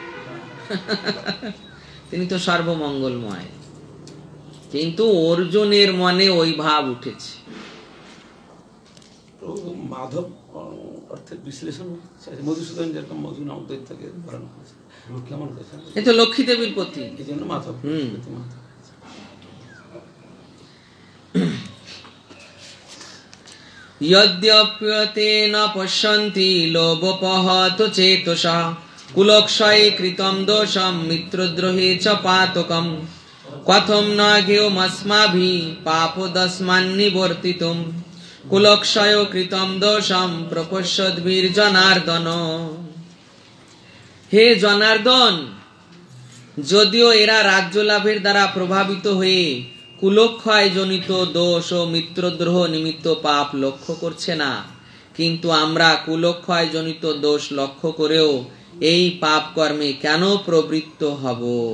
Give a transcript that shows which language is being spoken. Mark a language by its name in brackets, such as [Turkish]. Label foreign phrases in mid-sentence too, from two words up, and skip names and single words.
[Bangla] তিনি তো সর্বমঙ্গলময়। কিন্তু অর্জুনের মনে ওই ভাব উঠেছে। মাধব অর্থের বিশ্লেষণ মধুসূদন যেরকম মধু নাম দৈত্যকে ধারণ করেছে, কেমন করেছে? এই তো লক্ষ্মী দেবীর প্রতি, এই জন্য মাধব। [Sanskrit] यद्यप्यते न पश्यन्ति लोभोपहत चेतसः कुलक्षये कृतं दोषं मित्रद्रोहे च पातकम् कथं न ज्ञेयमस्माभिः पापदस्मान्निवर्तितुम् कुलक्षय कृतं दोषं प्रपश्यद्भिर्जनार्दन। हे जनार्दन, [Bangla] যদিও এরা রাজ্য লাভের দ্বারা প্রভাবিত হয়ে কুলক্ষয় জনিত দোষ ও মিত্রদ্রোহ নিমিত্ত পাপ লক্ষ্য করছে না, কিন্তু আমরা কুলক্ষয় জনিত দোষ লক্ষ্য করেও এই পাপ কর্মে কেন প্রবৃত্ত হব?